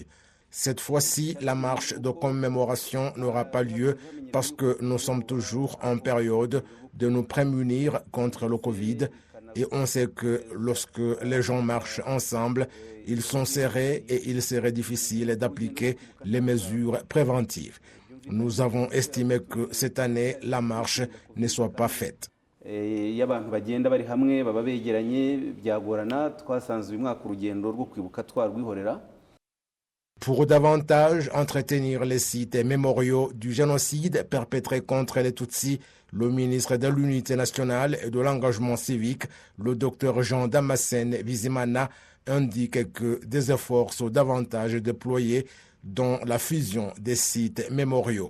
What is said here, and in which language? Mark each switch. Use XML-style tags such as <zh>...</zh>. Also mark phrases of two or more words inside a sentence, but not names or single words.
<fr>Cette fois-ci, la marche de commémoration n'aura pas lieu parce que nous sommes toujours en période de nous prémunir contre le Covid. Et on sait que lorsque les gens marchent ensemble, ils sont serrés et il serait difficile d'appliquer les mesures préventives. Nous avons estimé que cette année, la marche ne soit pas faite.</fr> <rw>Iyo abantu bagenda bari hamwe baba begeranye byagorana twasanze uyu mwaka urugendo rwo kwibuka twarwihorera.</rw> <fr>Pour davantage entretenir les sites mémoriaux du génocide perpétré contre les Tutsis, le ministre de l'Unité nationale et de l'engagement civique, le Dr Jean Damascène Bizimana, indique que des efforts sont davantage déployés dans la fusion des sites mémoriaux.</fr>